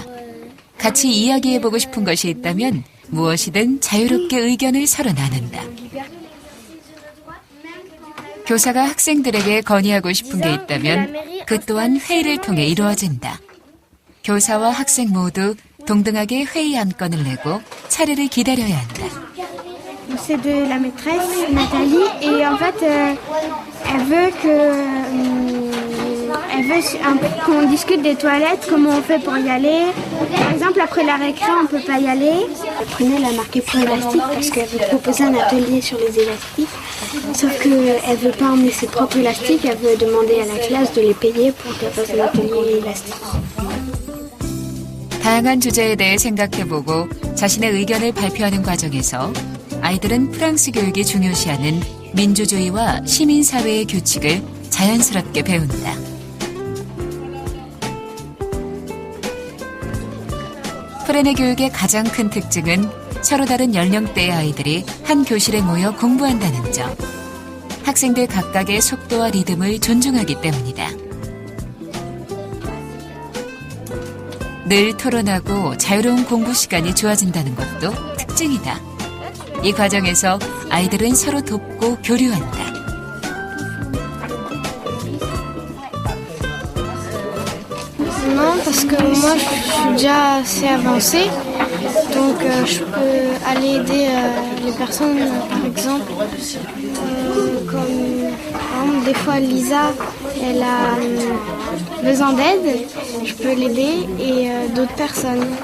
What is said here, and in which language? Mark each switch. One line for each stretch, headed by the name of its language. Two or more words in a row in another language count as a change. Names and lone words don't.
Korean: 같이 이야기해보고 싶은 것이 있다면 무엇이든 자유롭게 의견을 서로 나눈다. 교사가 학생들에게 건의하고 싶은 게 있다면 그 또한 회의를 통해 이루어진다. 교사와 학생 모두 동등하게 회의 안건을 내고 차례를 기다려야 한다.
French: C'est de la maîtresse Nathalie et en fait elle veut qu'on discute des toilettes, comment on fait pour y aller. Par exemple, après la récré, on peut pas y aller. Apprenez à marquer pour élastique parce qu'elle veut proposer un atelier sur les élastiques. Sauf qu'elle veut pas emmener ses propres élastiques, elle veut demander à la classe de les payer pour qu'elle fasse un atelier élastique.
Korean: 다양한 주제에 대해 생각해보고 자신의 의견을 발표하는 과정에서 아이들은 프랑스 교육이 중요시하는 민주주의와 시민사회의 규칙을 자연스럽게 배운다. 프레네 교육의 가장 큰 특징은 서로 다른 연령대의 아이들이 한 교실에 모여 공부한다는 점. 학생들 각각의 속도와 리듬을 존중하기 때문이다. 늘 토론하고 자유로운 공부 시간이 주어진다는 것도 특징이다. 이 과정에서 아이들은 서로 돕고 교류한다.
French: Non, parce que moi je suis déjà assez avancée, donc je peux aller aider les personnes, par exemple, comme des fois Lisa, elle a besoin d'aide, je peux l'aider et d'autres personnes.